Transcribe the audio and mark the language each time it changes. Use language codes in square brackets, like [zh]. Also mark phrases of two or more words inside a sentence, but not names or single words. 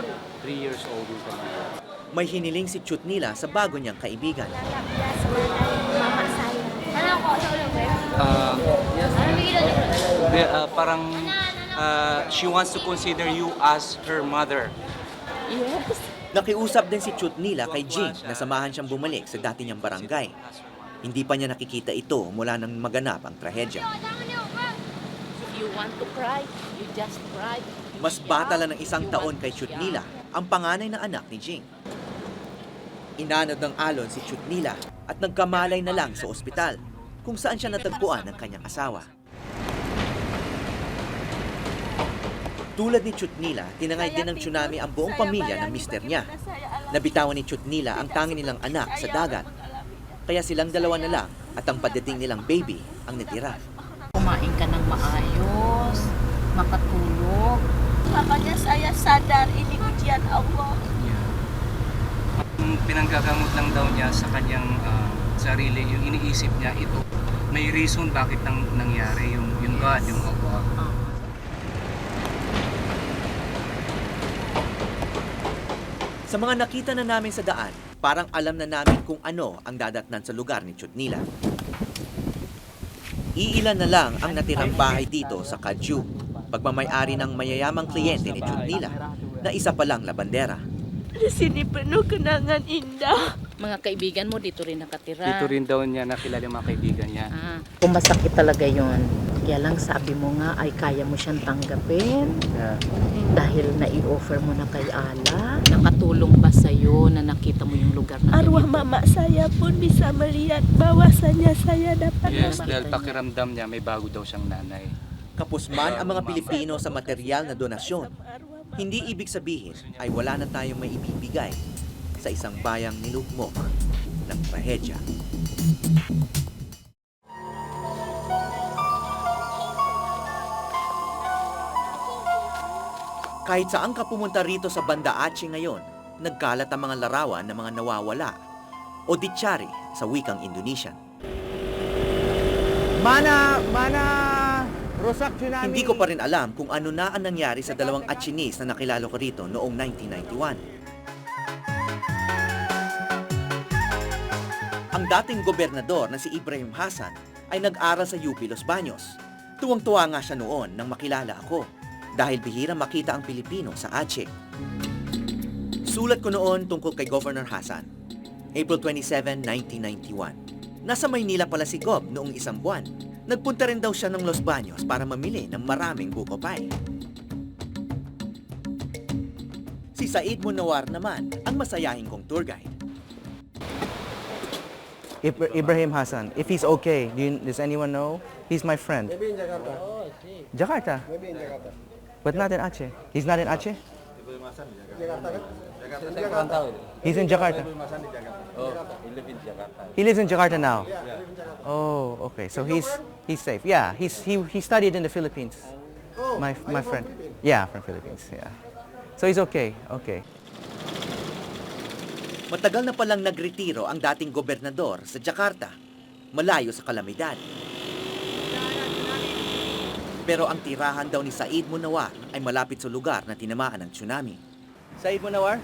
[en] 3 years old [tl] yung kanina. May hiniling si Chut Nila sa bago niyang kaibigan. [id] Dia sebagai mama saya. [tl] Parang [en] she wants to consider you as her mother. Yes. [tl] Nakiusap din si Chut Nila kay Jing na samahan siyang bumalik sa dati niyang barangay. Hindi pa niya nakikita ito mula nang maganap ang trahedya. [en] If you want to cry, you just cry. [tl] Mas bata lang ng 1 taon kay Chut Nila, ang panganay na anak ni Jing. Inanod ng alon si Chut Nila at nagkamalay na lang sa ospital kung saan siya natagpuan ng kanyang asawa. Tulad ni Chut Nila, tinangay din ng tsunami ang buong pamilya ng mister niya. Nabitawan ni Chut Nila ang tanging nilang anak sa dagat. Kaya silang dalawa na lang at ang padating nilang baby ang natira. Kumain ka ng maayos, makatulog. [id] Makanya saya sadar ini ujian Allah. [tl] Pinanggagamot lang daw niya sa kanyang sarili, yung iniisip niya ito. May reason bakit nangyari yung God, yung Allah. Sa mga nakita na namin sa daan, parang alam na namin kung ano ang dadatnan sa lugar ni Chut Nila. Iilan na lang ang natirang bahay dito sa Kaju, pagmamay-ari ng mayayamang kliyente ni Chut Nila na isa palang labandera. [id] Di sini penuh kenangan indah. [tl] Mga kaibigan mo dito rin nakatira. Dito rin daw niya nakilala yung mga kaibigan niya. Kung masakit talaga yun, kaya lang sabi mo nga ay kaya mo siyang tanggapin dahil nai-offer mo na kay Allah. Nakatulong ba sa'yo na nakita mo yung lugar na [id] Arwah mama saya pun bisa melihat bahwasanya saya dapat [tl] Yes, dahil pakiramdam niya may bago daw siyang nanay. Kapos man ang mga Pilipino sa material na donasyon, hindi ibig sabihin ay wala na tayong may ibibigay sa isang bayang nilugmok ng trahedya. Kahit saan ka pumunta rito sa Banda Aceh ngayon, nagkalat ang mga larawan ng mga nawawala o ditsyari sa wikang Indonesian. [id] Mana rusak tsunami. [tl] Hindi ko pa rin alam kung ano na ang nangyari sa 2 Achenis na nakilala ko rito noong 1991. Ang dating gobernador na si Ibrahim Hassan ay nag-aral sa UP Los Baños. Tuwang-tuwa nga siya noon nang makilala ako dahil bihira makita ang Pilipino sa Aceh. Sulat ko noon tungkol kay Governor Hassan, April 27, 1991. Nasa Maynila pala si Gob noong 1 buwan. Nagpunta rin daw siya ng Los Baños para mamili ng maraming buko pie. Si Said Munawar naman ang masayahing kong tour guide. Ibrahim Hassan. [en] If he's okay, does anyone know? He's my friend. Maybe in Jakarta. Jakarta? Maybe in Jakarta. But not in Aceh. He's not in Aceh? [id] Jakarta kan? [en] He's in Jakarta. Oh, he lives in Jakarta. He lives in Jakarta now. Oh, okay. So he's safe. Yeah, he studied in the Philippines. My friend. Yeah, from Philippines. Yeah. So he's okay. Okay. [tl] Matagal na palang nagretiro ang dating gobernador sa Jakarta, malayo sa kalamidad. Pero ang tirahan daw ni Said Munawar ay malapit sa lugar na tinamaan ng tsunami. Said Munawar?